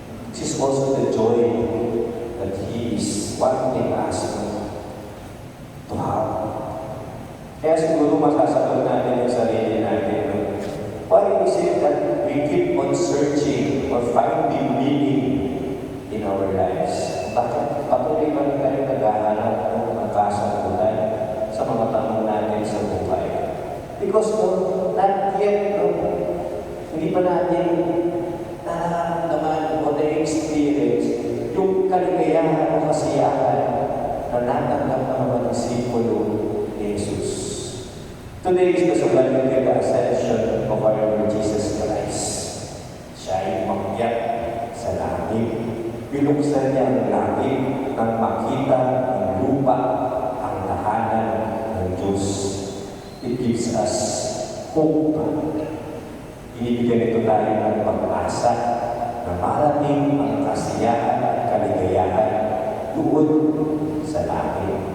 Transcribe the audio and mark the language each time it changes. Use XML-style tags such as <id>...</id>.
<en>This is also the joy that He is wanting us to have.</en> <tl>Kaya siguro masasagot natin yung sarili natin.</tl> <en>Why is it that we keep on searching or finding meaning in our lives?</en> <tl>Bakit patuloy pa rin tayo naghahanap ng kasagutan sa mga tanong natin sa buhay?</tl> <en>Because not yet,</en> <tl>hindi pa natin nararamdaman o na-experience yung kaligayahan o kasiyahan na natanggap ng mga disipulo ni Jesus.</tl> <en>Today is the solemnity of the Ascension of our Lord Jesus Christ.</en> <tl>Siya ay umakyat sa langit. Binuksan niya ang langit nang makita ng lupa ang tahanan ng Diyos.</tl> <en>It gives us hope.</en> <tl>Inibigyan ito tayo ng pag-asa na marating ang kasiyahan at kaligayahan doon sa langit.</tl>